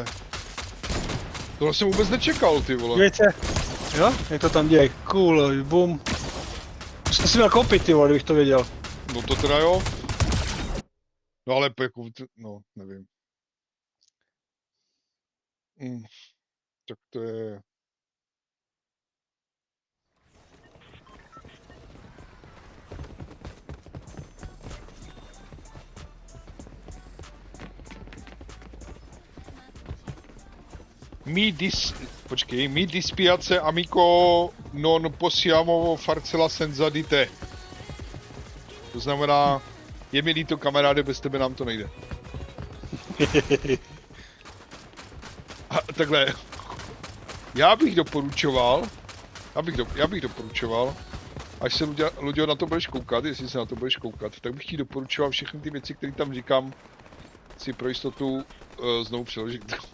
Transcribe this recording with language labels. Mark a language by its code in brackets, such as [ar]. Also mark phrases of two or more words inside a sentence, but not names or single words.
[cs] Tohle jsem vůbec nečekal, ty vole. Dívejte. Jo, jak to tam děje, cool, boom. To jsem si měl koupit, ty vole, kdybych to věděl. No to teda jo. No ale jako, no, nevím. Tak to je... [it] Mi dispiace amico non possiamo farcela senza di te. [cs] To znamená, je mi líto kamaráde, bez tebe nám to nejde. A takhle, já bych doporučoval, až se Luďo na to budeš koukat, jestli se na to budeš koukat, tak bych ti doporučoval všechny ty věci, které tam říkám, si pro jistotu znovu přeložit.